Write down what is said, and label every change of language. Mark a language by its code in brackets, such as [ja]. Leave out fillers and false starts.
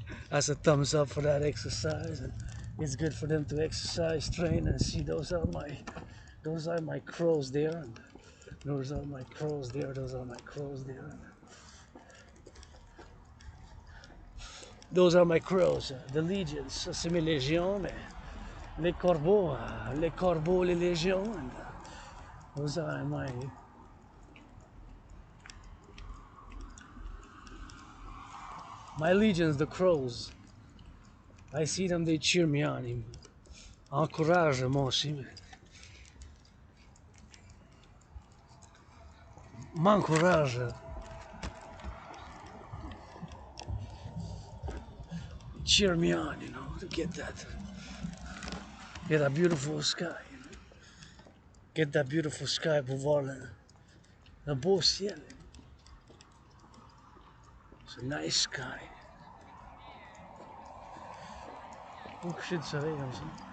[en] That's a thumbs up for that exercise. And it's good for them to exercise, train, and see those are my crows there. And Those are my crows there, those are my crows there. Those are my crows, the legions. [fr] Ça, c'est mes légions, mais les corbeaux, les légions. [en] And those are my legions, the crows. I see them, they cheer me on. [fr] Ils m'encouragent, moi aussi. M'encouragent. [en] Cheer me on, you know, to get that beautiful sky. You know? Get that beautiful sky [fr] pour voir le beau ciel. [en] It's a nice sky. [fr] Au coucher du soleil comme ça.